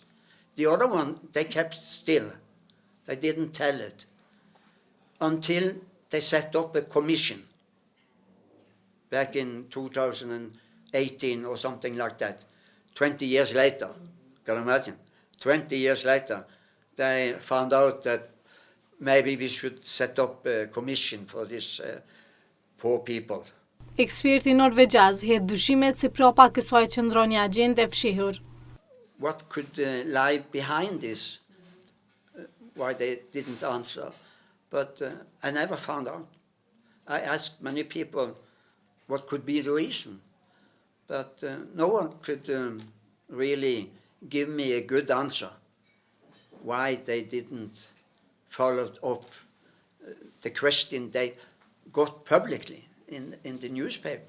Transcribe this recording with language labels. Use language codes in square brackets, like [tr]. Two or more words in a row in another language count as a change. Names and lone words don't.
[en] The other one, they kept still. They didn't tell it until they set up a commission back in 2018 or something like that. 20 years later, can you imagine? 20 years later, they found out that maybe we should set up a commission for these poor people. [sq] Eksperti norvegjez hedh dyshimet se prapa kësaj qëndron një agjendë e fshehur. [en] What could lie behind this? Why they didn't answer? But I never found out. I asked many people what could be the reason, but no one could really give me a good answer why they didn't follow up the question they got publicly in the newspaper.